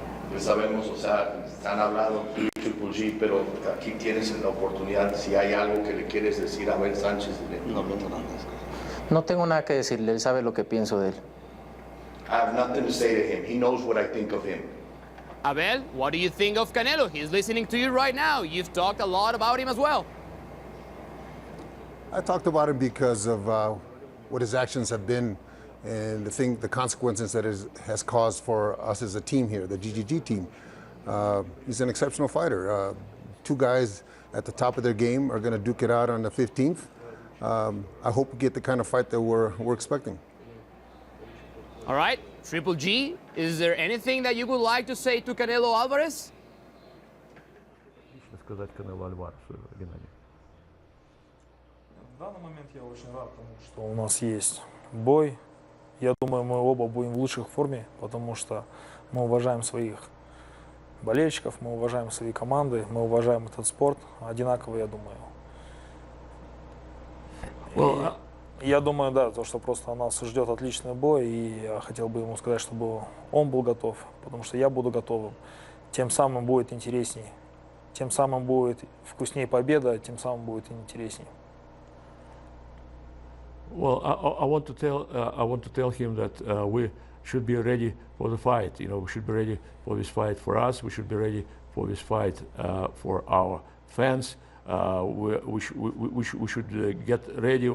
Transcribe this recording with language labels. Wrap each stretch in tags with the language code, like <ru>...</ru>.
<es>Pues sabemos, o sea, han hablado Triple G, pero aquí tienes la oportunidad, si hay algo que le quieres decir a Abel Sánchez. No, no tengo nada que decirle, él sabe lo que pienso de él.</es> <en>I have nothing to say to him. He knows what I think of him. Abel, what do you think of Canelo? He's listening to you right now. You've talked a lot about him as well. I talked about him because of what his actions have been and the consequences that it has caused for us as a team here, the Ggg team. He's an exceptional fighter. Two guys at the top of their game are going to duke it out on the 15th. I hope we get the kind of fight that we're expecting. All right, Triple G, is there anything that you would like to say to Canelo Alvarez?</en> <ru>Сказать Канело Альваресу, Геннадий. В данный момент я очень рад тому, что у нас есть бой. Я думаю, мы оба будем в лучшей форме, потому что мы уважаем своих болельщиков, мы уважаем свои команды, мы уважаем этот спорт одинаково, я думаю. Я думаю, да, то, что просто нас ждет отличный бой, и я хотел бы ему сказать, чтобы он был готов, потому что я буду готовым. Тем самым будет интересней, тем самым будет вкуснее победа, тем самым будет интересней.</ru> <en>Well, I want to tell him that we should be ready for the fight. You know, we should be ready for this fight for us. We should be ready for this fight for our fans. We should get ready.</en>